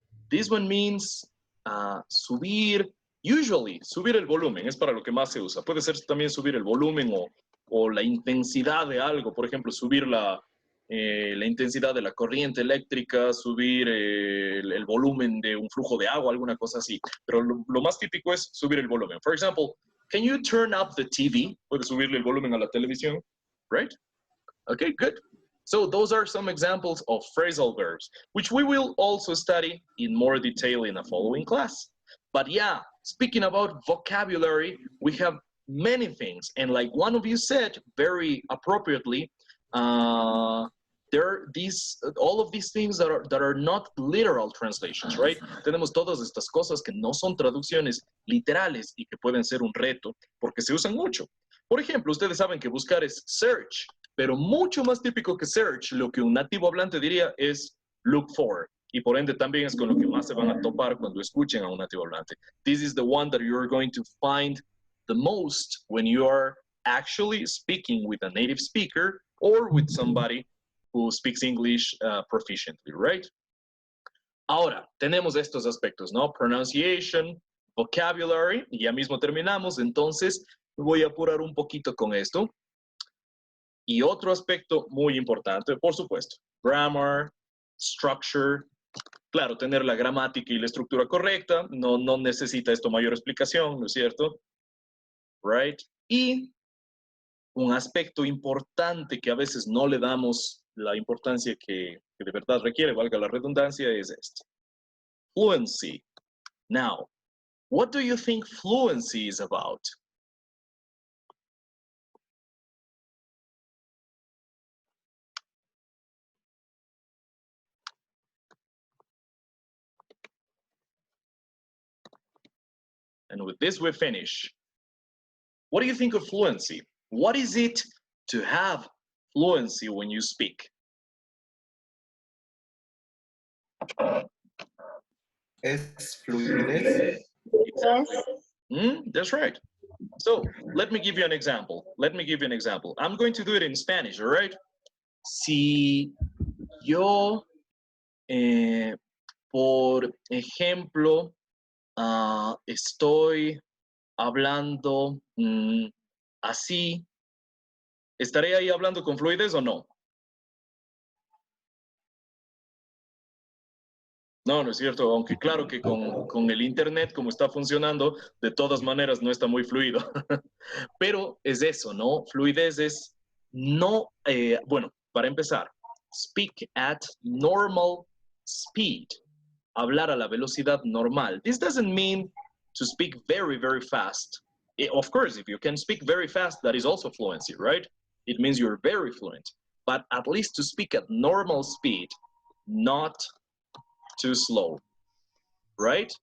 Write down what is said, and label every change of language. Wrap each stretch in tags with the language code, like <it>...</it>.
<es>This one means subir, usually, subir el volumen, es para lo que más se usa. Puede ser también subir el volumen o la intensidad de algo, por ejemplo, subir la intensidad de la corriente eléctrica, subir el volumen de un flujo de agua, alguna cosa así. Pero lo más típico es subir el volumen.</es> <en>For example, can you turn up the TV?</en> <es>Puedes subirle el volumen a la televisión, right?</es> <en>Okay, good. So those are some examples of phrasal verbs, which we will also study in more detail in a following class. But yeah, speaking about vocabulary, we have many things. And like one of you said very appropriately, there are all of these things that are not literal translations, right?</en> <es>Tenemos todas estas cosas que no son traducciones literales y que pueden ser un reto porque se usan mucho. Por ejemplo, ustedes saben que buscar es search, pero mucho más típico que search, lo que un nativo hablante diría es look for. Y por ende también es con lo que más se van a topar cuando escuchen a un nativo hablante.</es> <en>This is the one that you're going to find the most when you are actually speaking with a native speaker or with somebody who speaks English proficiently, right?</en> <es>Ahora, tenemos estos aspectos, ¿no? Pronunciation, vocabulary, y ya mismo terminamos, entonces voy a apurar un poquito con esto. Y otro aspecto muy importante, por supuesto, grammar, structure, claro, tener la gramática y la estructura correcta, no necesita esto mayor explicación, ¿no es cierto? Right? Y un aspecto importante que a veces no le damos la importancia que de verdad requiere, valga la redundancia, es este.</es> <en>Fluency. Now, what do you think fluency is about? And with this, we finish. What do you think of fluency? What is it to have fluency when you speak?</en> <es>Es fluidez.</es> <en>Exactly. That's right. So let me give you an example. I'm going to do it in Spanish, all right?</en> <es>Si yo, por ejemplo, estoy hablando así, ¿estaré ahí hablando con fluidez o no? No, no es cierto, aunque claro que con el internet como está funcionando, de todas maneras no está muy fluido. Pero es eso, ¿no? Fluidez es no, bueno, para empezar,</es> <en>speak at normal speed.</en> <es>Hablar a la velocidad normal.</es> <en>This doesn't mean to speak very, very fast. Of course, if you can speak very fast, that is also fluency, right? It means you're very fluent. But at least to speak at normal speed, not too slow, right?</en>